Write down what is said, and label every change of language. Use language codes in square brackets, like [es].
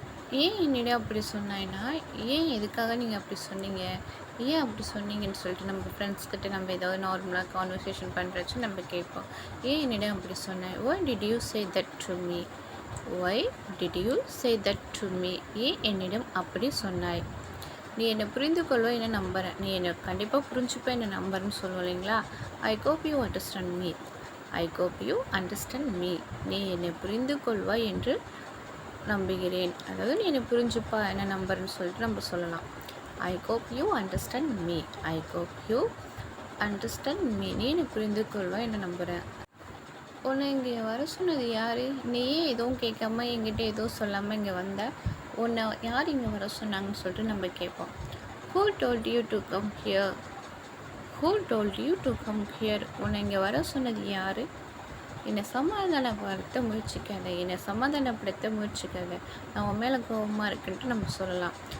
[ta] ஏன் என்னிடம் அப்படி சொன்னாய்னா, ஏன் எதுக்காக நீங்கள் அப்படி சொன்னீங்க, ஏன் அப்படி சொன்னீங்கன்னு சொல்லிட்டு நம்ம ஃப்ரெண்ட்ஸ்கிட்ட நம்ம ஏதாவது நார்மலாக கான்வர்சேஷன் பண்ணுறச்சு நம்ம கேட்போம். ஏன் என்னிடம் அப்படி சொன்னேன்? [en] Why did you say that to me? Why did you say that to me? [ta] ஏன் என்னிடம் அப்படி சொன்னாய்? நீ என்னை புரிந்து கொள்வ என்ன நம்புகிறேன், நீ என்னை கண்டிப்பாக புரிஞ்சுப்ப என்ன நம்புறேன்னு சொல்லுவோம் இல்லைங்களா? [en] I hope you understand me. I hope you understand me. [ta] நீ என்னை புரிந்து கொள்வாய் என்று நம்புகிறேன். அதாவது நீ என்னை புரிஞ்சுப்பா என்ன நம்புறேன்னு சொல்லிட்டு நம்ம சொல்லலாம். [en] I hope you understand me. I hope you understand me. [ta] நீ என்னை புரிந்து கொள்வா என்ன நம்புகிறேன். உன்னை இங்கே வர சொன்னது யார்? நீயே எதுவும் கேட்காம என்கிட்ட எதுவும் சொல்லாமல் இங்கே வந்த, உன்னை யார் இங்கே வர சொன்னாங்கன்னு சொல்லிட்டு நம்ம கேட்போம். [en] Who told you to come here? Who told you to come here? [ta] உன்னை இங்கே வர சொன்னது யார்? என்னை சமாதானப்படுத்த முயற்சிக்காத, என்னை சமாதானப்படுத்த முயற்சிக்காத, நான் உன் மேலே கோபமாக இருக்குன்ட்டு நம்ம சொல்லலாம்.